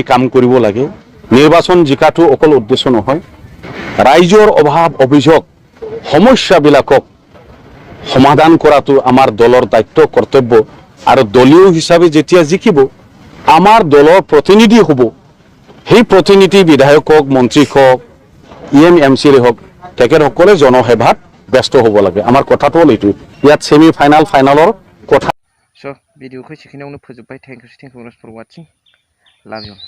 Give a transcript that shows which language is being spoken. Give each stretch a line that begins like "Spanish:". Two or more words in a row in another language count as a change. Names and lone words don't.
Assamese: কাম কৰিব লাগে নিৰ্বাচন জিকাটো অকল উদ্দেশ্য নহয় ৰাইজৰ অভাৱ অভিযোগ সমস্যাবিলাকক সমাধান কৰাটো আমাৰ দলৰ দায়িত্ব কৰ্তব্য আৰু দলীয় হিচাপে যেতিয়া জিকিব আমাৰ দলৰ প্ৰতিনিধি হ'ব সেই প্ৰতিনিধি বিধায়ক হওক মন্ত্ৰী হওক EM-MC হওক তেখেতসকলে জনসেৱাত ব্যস্ত হ'ব লাগে আমাৰ কথাটো হ'ল এইটো ইয়াত সেমি ফাইনালৰ কথা
Bodo: स' भिडिअखौ एसेखिनियावनो फोजोबबाय
English: thank you for watching love you